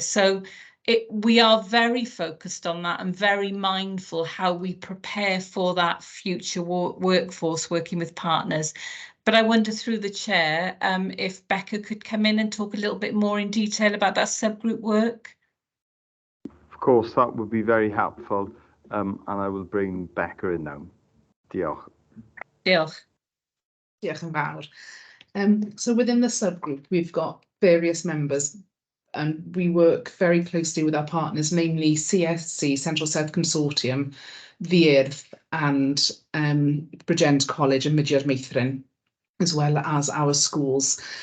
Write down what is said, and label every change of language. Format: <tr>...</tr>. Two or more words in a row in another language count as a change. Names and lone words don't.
<en>So we are very focused on that and very mindful how we prepare for that future workforce, working with partners. But I wonder through the chair if Becca could come in and talk a little bit more in detail about that subgroup work. Of course, that would be very helpful. And I will bring Becca in now.</en> <cy>Diolch. Diolch. Diolch yn fawr.</cy> <en>So within the subgroup, we've got various members, and we work very closely with our partners, namely CSC, Central South Consortium, the Earth, and Bridgend College and Mudiad Meithrin, as well as our schools.</en>